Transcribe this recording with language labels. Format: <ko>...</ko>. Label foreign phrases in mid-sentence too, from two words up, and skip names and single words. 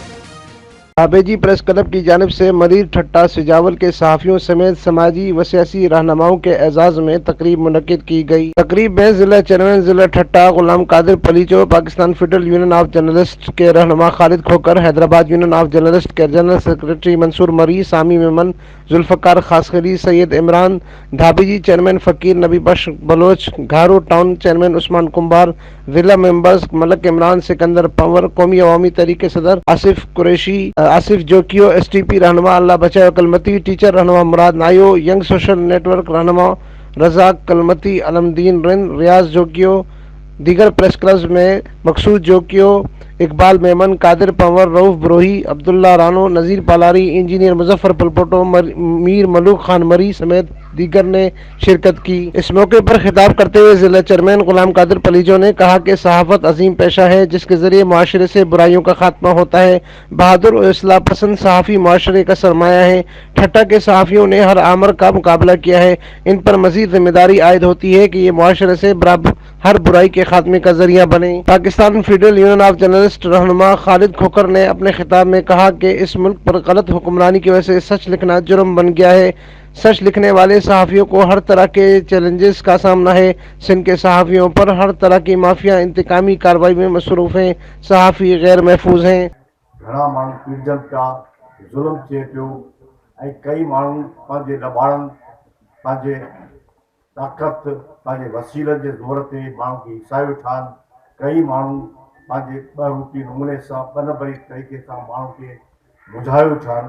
<ur>دھابیجی پریس کلب کی جانب سے مدیر ٹھٹھہ سجاول کے صحافیوں سمیت سماجی و سیاسی رہنماؤں کے اعزاز میں تقریب منعقد کی گئی. تقریب میں ضلع چیئرمین ضلع ٹھٹھہ غلام قادر پلیجو، پاکستان فیڈرل یونین آف جرنلسٹ کے رہنما خالد کھوکھر، حیدرآباد یونین آف جرنلسٹ کے جنرل</ur> <en>secretary Mansoor</en> <ur>مری، سامی میمن، ذوالفقار خاصخیلی، سید عمران، دھابیجی چیئرمین فقیر نبی بخش بلوچ، گھارو ٹاؤن چیئرمین عثمان کمبھار، ضلع ممبرز ملک عمران، سکندر پنھور، قومی عوامی تحریک کے صدر آصف قریشی، آصف جوکھیو، ایس ٹی پی رہنما اللہ بچایو کلمتی، ٹیچر رہنما مراد نایو، ینگ سوشل نیٹ ورک رہنما رزاق کلمتی، علم الدین رند، ریاض جوکھیو، دیگر</ur> <en>press club</en> <ur>میں مقصود جوکھیو، اقبال میمن، قادر پنھور، رؤف بروہی، عبداللہ رانو، نذیر پلاری، انجینئر مظفر پلپوٹو، میر ملوک خان مری سمیت دیگر نے شرکت کی. اس موقعے پر خطاب کرتے ہوئے ضلع چیئرمین غلام قادر پلیجو نے کہا کہ صحافت عظیم پیشہ ہے جس کے ذریعے معاشرے سے برائیوں کا خاتمہ ہوتا ہے. بہادر اور اصلاح پسند صحافی معاشرے کا سرمایہ ہے. ٹھٹھہ کے صحافیوں نے ہر آمر کا مقابلہ کیا ہے. ان پر مزید ذمہ داری عائد ہوتی ہے کہ یہ معاشرے سے برابر ہر برائی کے خاتمے کا ذریعہ بنے. پاکستان فیڈرل یونین آف جرنلسٹ رہنما خالد کھوکھر نے اپنے خطاب میں کہا کہ اس ملک پر غلط حکمرانی کی وجہ سے سچ لکھنا جرم بن گیا ہے. سچ لکھنے والے صحافیوں کو ہر طرح کے چیلنجز کا سامنا ہے. سندھ کے صحافیوں پر ہر طرح کی مافیا انتقامی کارروائی میں مصروف ہیں. صحافی غیر محفوظ ہیں.</ur> <sd>घणा माण्हू पीड़जनि पिया, ज़ुल्म थिए पियो ऐं कई माण्हू पंहिंजे लॿाड़नि, पंहिंजे ताक़त, पंहिंजे वसीलनि जे ज़ोर ते माण्हू खे हिसाए वेठा आहिनि। कई माण्हू पंहिंजे ॿरूपी नमूने सां ॿन भरी तरीक़े सां माण्हू खे मुझाए वेठा आहिनि।</sd>